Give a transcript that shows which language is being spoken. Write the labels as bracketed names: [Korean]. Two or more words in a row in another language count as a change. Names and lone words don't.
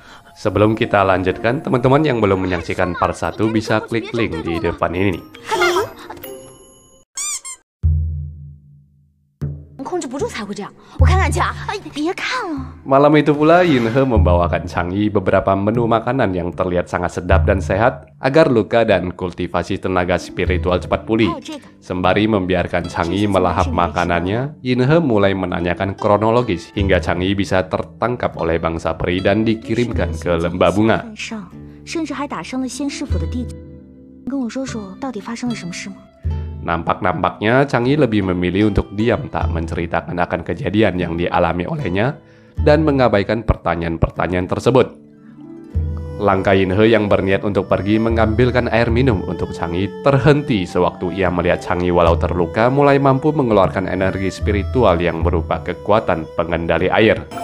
[Indonesian] Sebelum kita lanjutkan, teman-teman yang belum menyaksikan part 1 bisa klik link di depan ini. [Chinese] 控制不住才会这样。我看看去啊！哎，别看了。 [Indonesian] Malam itu pula Yinhe membawakan Chang'e beberapa menu makanan yang terlihat sangat sedap dan sehat agar luka dan kultivasi tenaga spiritual cepat pulih. Sembari membiarkan Chang'e melahap makanannya, Yinhe mulai menanyakan kronologis hingga Chang'e bisa tertangkap oleh bangsa peri dan dikirimkan ke lembah bunga. [Chinese] 甚至还打伤了仙师府的弟子。跟我说说，到底发生了什么事吗？ [Indonesian] Nampak-nampaknya Chang'e lebih memilih untuk diam tak menceritakan akan kejadian yang dialami olehnya dan mengabaikan pertanyaan-pertanyaan tersebut. Langkah Yinhe yang berniat untuk pergi mengambilkan air minum untuk Chang'e terhenti sewaktu ia melihat Chang'e walau terluka mulai mampu mengeluarkan energi spiritual yang berupa kekuatan pengendali air.